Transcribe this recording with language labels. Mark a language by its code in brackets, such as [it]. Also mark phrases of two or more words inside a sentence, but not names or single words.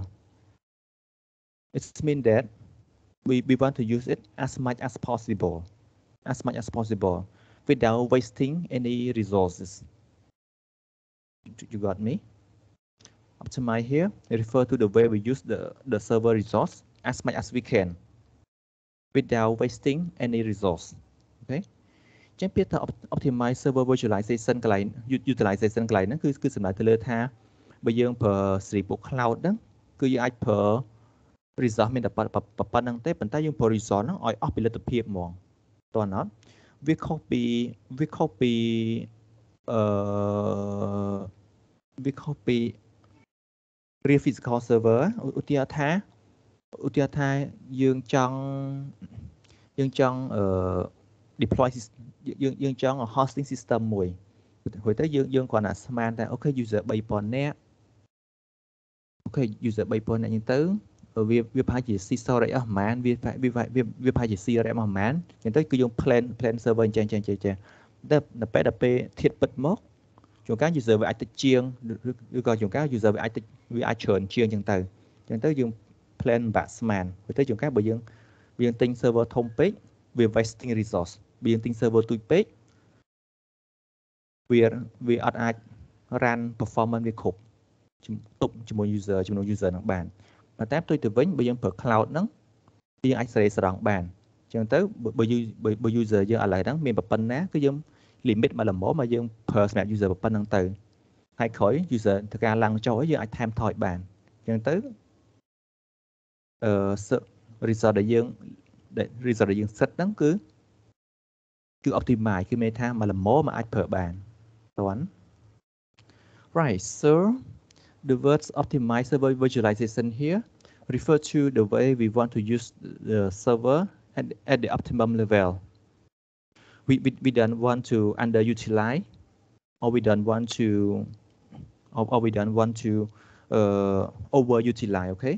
[en] It means that we want to use it as much as possible, without wasting any resources. You got me? Optimize here refer to the way we use the server resource as much as we can without wasting any resource. [km] Okay. ចឹងពាក្យថា [en] optimize server virtualization [km] កន្លែង utilization កន្លែងហ្នឹងគឺសំដៅទៅលើថាបើយើងប្រើ Sribook Cloud ហ្នឹងគឺយើងអាចប្រើ resource មានតែប៉ុណ្្នឹងទេប៉ុន្តែយើងប្រើ resource ហ្នឹងឲ្យអស់ពីលទ្ធភាពហ្មងតើអត់វាខុសពីអឺ វាខុសពី [en] real physical server [km] ឧទាហរណ៍ថាយើងចង់deploy យើងចង់ [en] hosting system [km] មួយហួយទៅយើងគ្រាន់តែស្មានតែអូខេ user 3000នាក់អូខេ user 3000នាក់អញ្ចឹងទៅវាប្រហែលជា [en] C storage [km] អស់ប្រហែលវាប្រហែលជា [en] C RAM [km] អស់ប្រហែលអញ្ចឹងទៅគឺយើង [en] plan server [km] អញ្ចឹងតែដល់ពេលធៀបពិតមកជួនកាល user វាអាចតិចជាងឬក៏ជួនកាល user វាអាចច្រើនជាងអញ្ចឹងទៅយើង plan បាក់ស្មានហួយទៅជួនកាលបើយើងទិញ server ធំពេកវា [en] wasting resource [km] បើយើងទិញ server ទូចពេក វាអត់អាច [en] run performance [km] វាគ្រប់ទប់ជាមួយ user ហ្នឹងបានប៉ុន្តែផ្ទុយទៅវិញបើយើងប្រើ cloud ហ្នឹងយើងអាចសេរីស្រង់បានអញ្ចឹងទៅបើ user យើងឥឡូវហ្នឹងមានប៉ុណ្ណាគឺយើង limit មកល្មមមកយើងប្រើសម្រាប់ user ប៉ុណ្ណឹងទៅហើយក្រោយ user ធ្វើការឡើងចុះយើងអាចថែមថយបានអញ្ចឹងទៅ resource ដែលយើង set ហ្នឹងគឺ optimize គឺមានថាមកល្មមអាចប្រើបានតើ [en] right so the words optimize server virtualization here refer to the way we want to use the server at the optimum level. We don't want to underutilize or we don't want to or we don't want to overutilize, okay?